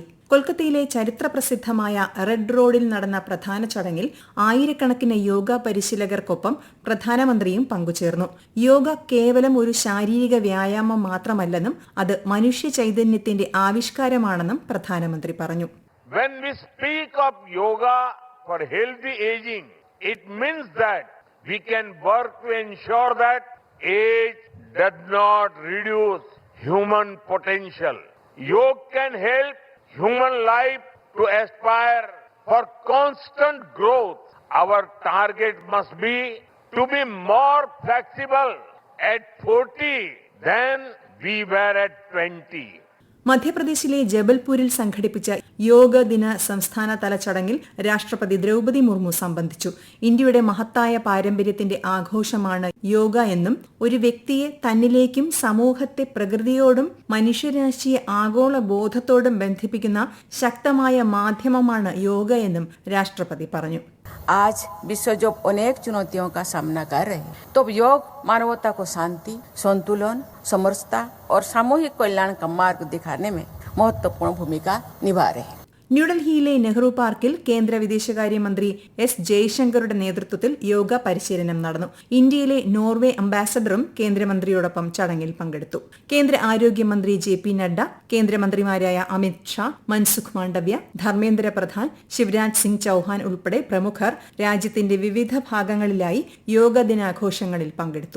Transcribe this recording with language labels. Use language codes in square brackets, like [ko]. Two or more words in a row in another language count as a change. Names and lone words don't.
[ml] കൊൽക്കത്തയിലെ ചരിത്രപ്രസിദ്ധമായ റെഡ് റോഡിൽ നടന്ന പ്രധാന ചടങ്ങിൽ ആയിരക്കണക്കിന് യോഗ പരിശീലകർക്കൊപ്പം പ്രധാനമന്ത്രിയും പങ്കുചേർന്നു. യോഗ കേവലം ഒരു ശാരീരിക വ്യായാമം മാത്രമല്ലെന്നും അത് മനുഷ്യ ചൈതന്യത്തിന്റെ ആവിഷ്കാരമാണെന്നും പ്രധാനമന്ത്രി പറഞ്ഞു. [en] When we speak of yoga for healthy aging, it means that we can work to ensure that age does not reduce human potential. Yoga can help human life to aspire for constant growth. Our target must be to be more flexible at 40 than we were at 20. [ml] മധ്യപ്രദേശിലെ ജബൽപൂരിൽ സംഘടിപ്പിച്ച യോഗ ദിന സംസ്ഥാനതല ചടങ്ങിൽ രാഷ്ട്രപതി ദ്രൗപദി മുർമു സംബന്ധിച്ചു. ഇന്ത്യയുടെ മഹത്തായ പാരമ്പര്യത്തിന്റെ ആഘോഷമാണ് യോഗ എന്നും ഒരു വ്യക്തിയെ തന്നിലേക്കും സമൂഹത്തെ പ്രകൃതിയോടും മനുഷ്യരാശിയെ ആഗോള ബോധത്തോടും ബന്ധിപ്പിക്കുന്ന ശക്തമായ മാധ്യമമാണ് യോഗ എന്നും രാഷ്ട്രപതി പറഞ്ഞു. [hi] आज विश्व जो अनेक चुनौतियों का सामना कर रहे हैं, तो योग मानवता को शांति, संतुलन, समरसता और सामूहिक कल्याण का मार्ग दिखाने में महत्वपूर्ण भूमिका निभा रहे हैं. [ml] ന്യൂഡൽഹിയിലെ നെഹ്റു പാർക്കിൽ കേന്ദ്ര വിദേശകാര്യമന്ത്രി എസ് ജയശങ്കറുടെ നേതൃത്വത്തിൽ യോഗ പരിശീലനം നടന്നു. ഇന്ത്യയിലെ നോർവേ അംബാസഡറും കേന്ദ്രമന്ത്രിയോടൊപ്പം ചടങ്ങിൽ പങ്കെടുത്തു. കേന്ദ്ര ആരോഗ്യമന്ത്രി JP നഡ്ഡ, കേന്ദ്രമന്ത്രിമാരായ അമിത് ഷാ, മൻസുഖ് മാണ്ഡവ്യ, ധർമ്മേന്ദ്ര പ്രധാൻ, ശിവരാജ് സിംഗ് ചൌഹാൻ ഉൾപ്പെടെ പ്രമുഖർ രാജ്യത്തിന്റെ വിവിധ ഭാഗങ്ങളിലായി യോഗ ദിനാഘോഷങ്ങളിൽ പങ്കെടുത്തു.